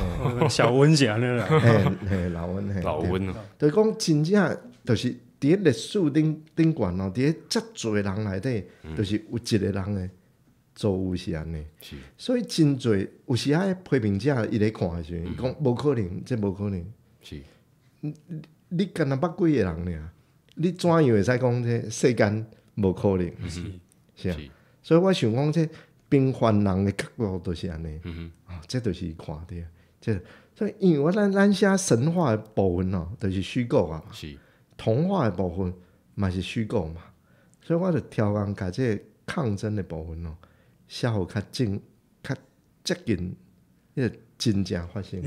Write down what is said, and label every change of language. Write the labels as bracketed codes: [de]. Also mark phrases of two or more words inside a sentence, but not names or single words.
[nan] 小温是安尼啦，老温，老温哦，就是讲真正就是伫咧历史顶悬哦，伫咧遮侪人内底，就是有一个人的作为是安尼，所以真侪有时啊批评者伊咧看的时阵，伊讲无可能，这无可能，是，你干那捌几个人尔？你怎样会使讲这世间无可能？是啊，所以我想讲这。平凡人的角度就是安尼，这就是看的，所以因为咱写神话的部分哦，就是虚构啊嘛，童话的部分嘛是虚构嘛，所以我就挑工甲这个抗争的部分哦，写互较接近迄个真正发生，